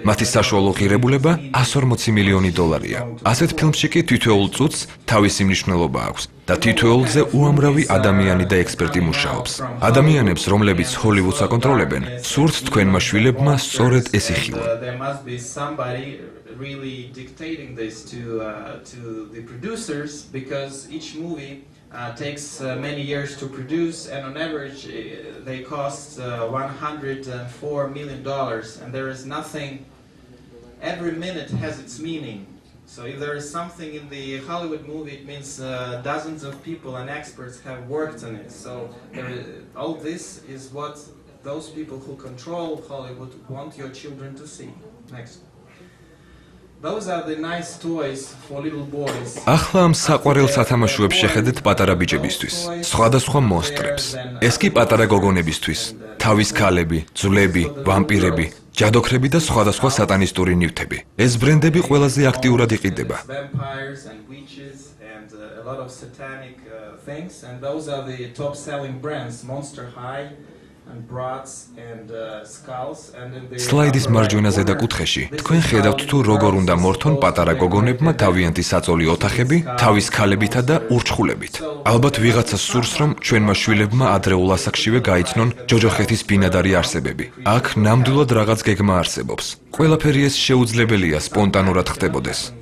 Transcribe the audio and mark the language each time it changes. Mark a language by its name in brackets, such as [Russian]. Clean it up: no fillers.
[Georgian] მათი საშუალო ღირებულება 140 მილიონი დოლარია. ასეთ ფილმში კი თითოეულ წუთს თავისი მნიშვნელობა აქვს და თითოეულზე უამრავი ადამიანი და ექსპერტი მუშაობს. ადამიანებს, რომლებიც ჰოლივუდს აკონტროლებენ, სურთ თქვენმა შვილებმა სწორედ ეს იხილონ. [English] Really dictating this to the producers, because each movie takes many years to produce, and on average they cost $104 million, and there is nothing. Every minute has its meaning. So if there is something in the Hollywood movie, it means dozens of people and experts have worked on it. So all this is what those people who control Hollywood want your children to see. Next. Those are the nice toys for little boys. [Georgian] ახლა ამ საყვარელ სათამაშოებს შეხედეთ პატარა ბიჭებისთვის, სხვადასხვა მონსტრებს. ეს კი პატარა გოგონებისთვის, თავის ქალები, ძვლები, ვამპირები, ჯადოქრები და სხვადასხვა სატანისტური ნივთები. ეს ბრენდები ყველაზე აქტიურად იყიდება. [English] Vampires and witches and a lot of satanic things, and those are the top selling brands, Monster High and Bratz and Skulls, and in the [Georgian] სლაიდის მარჯვენა ზედა კუთხეში თქვენ ხედავთ თუ როგორ უნდა მორთონ პატარა გოგონებმა თავიანთი საწოლი ოთახები, თავის ქალებითა და ურჩხულებით. ალბათ ვიღაცა სურს, რომ ჩვენმა შვილებმა ადრეულ ასაკშივე გაიცნონ ჯოჯოხეთის ბინადარი არსებები. აქ ნამდვილად რაღაც გეგმა არსებობს. ყველაფერი ეს შეუძლებელია სპონტანურად ხდებოდეს.